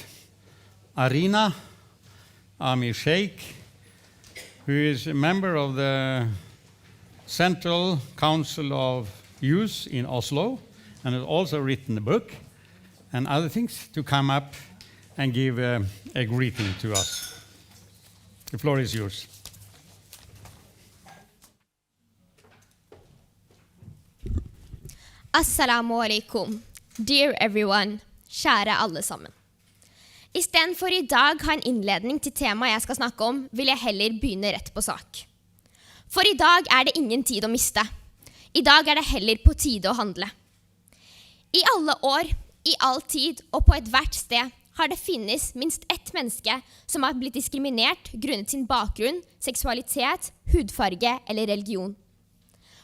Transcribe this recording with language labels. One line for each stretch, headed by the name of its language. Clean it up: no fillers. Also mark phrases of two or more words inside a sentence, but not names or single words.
English: Arina Aamir Sheikh, who is a member of the Central Council of Youth in Oslo and has also written a book and other things, to come up and give a greeting to us. The floor is yours.
Arabic: Assalamu alaikum.
English: Dear everyone,
Norwegian: kjære alle sammen. I stedet for I dag ha en innledning til temaet jeg skal snakke om, vil jeg heller begynne rett på sak. For I dag det ingen tid å miste. I dag det heller på tide å handle. I alle år, I all tid og på et hvert sted har det finnes minst ett menneske som har blitt diskriminert grunnet sin bakgrunn, seksualitet, hudfarge eller religion.